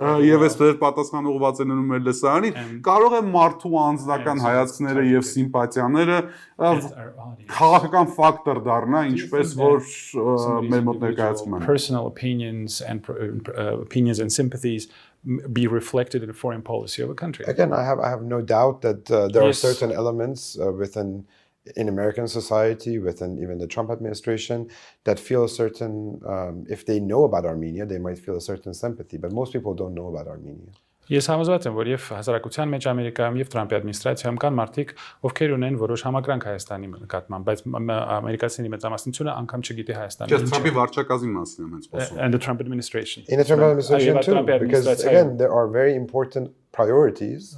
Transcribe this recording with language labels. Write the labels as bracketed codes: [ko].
[hy] եւ ես ձեր պատասխանը ուղղված են մեր լսարանին, կարող է մարդու անձնական հայացքները եւ սիմպաթիաները քաղաքական ֆակտոր դառնա, ինչպես որ մեր մոտ ներկայացնում են։ [en] Personal opinions and sympathies be reflected in the foreign policy of a country. Again, I have no doubt that there are certain elements in American society, within even the Trump administration, that feel a certain, if they know about Armenia, they might feel a certain sympathy, but most people don't know about Armenia. [hy] Ես համոզված եմ, որ եւ հասարակության մեջ Ամերիկայում եւ Թրամփի ադմինիստրացիայում կան մարդիկ, ովքեր ունեն որոշ համակրանք Հայաստանի նկատմամբ, բայց ամերիկացիների մեծամասնությունը անգամ չգիտի Հայաստանի ինչ է։ Թրամփի վարչակազմի մասին եմ հենց խոսում։ [en] And the Trump administration. In the Trump administration too, because again, there are very important priorities.